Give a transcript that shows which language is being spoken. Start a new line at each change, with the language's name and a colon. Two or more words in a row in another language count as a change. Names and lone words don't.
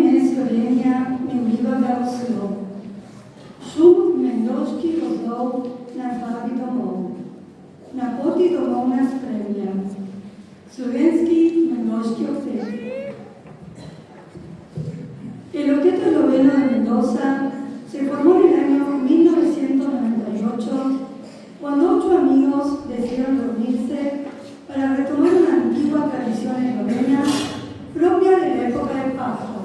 Slovenian: Eslovenia mendiva Gaussio. Šum Mendoški gozdov nas vabi domov. Na poti domov nas spremlja slovenski Mendoški oktet.
Spanish: El Octeto Esloveno de Mendoza se formó en el año 1998 cuando 8 amigos decidieron reunirse para retomar una antigua tradición eslovena propia de la época de Pascuas.